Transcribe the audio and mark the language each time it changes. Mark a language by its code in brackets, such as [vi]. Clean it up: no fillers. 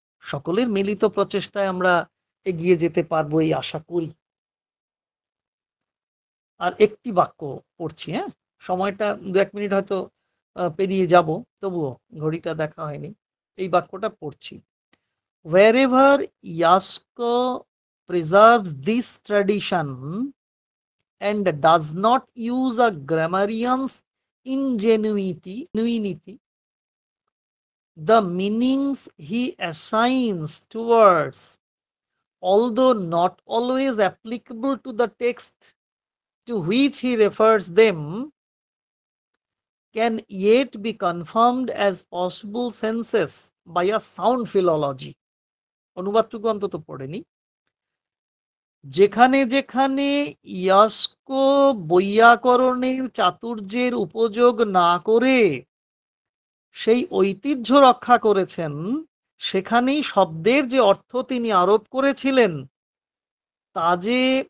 [bn] সকলের মিলিত প্রচেষ্টায় আমরা এগিয়ে যেতে পারবো এই আশা করি। আর একটি বাক্য পড়ছি, হ্যাঁ, সময়টা 2-1 মিনিট হয়তো পেরিয়ে যাব, তবুও ঘড়িটা দেখা হয়নি। এই বাক্যটা পড়ছি। [en] Wherever Yasko preserves this tradition and does not use a grammarian's ingenuity, the meanings he assigns to words, although not always applicable to the text to which he refers them, can yet be confirmed as possible senses by a sound philology. [bn] অনুবাদটুকু অন্তত পড়েনি। যেখানে যেখানে ইয়াস্ক বৈয়াকরণের চাতুর্যের উপযোগ না করে সেই ঐতিহ্য রক্ষা করেছেন, সেখানেই শব্দের যে অর্থ তিনি আরোপ করেছিলেন তা যে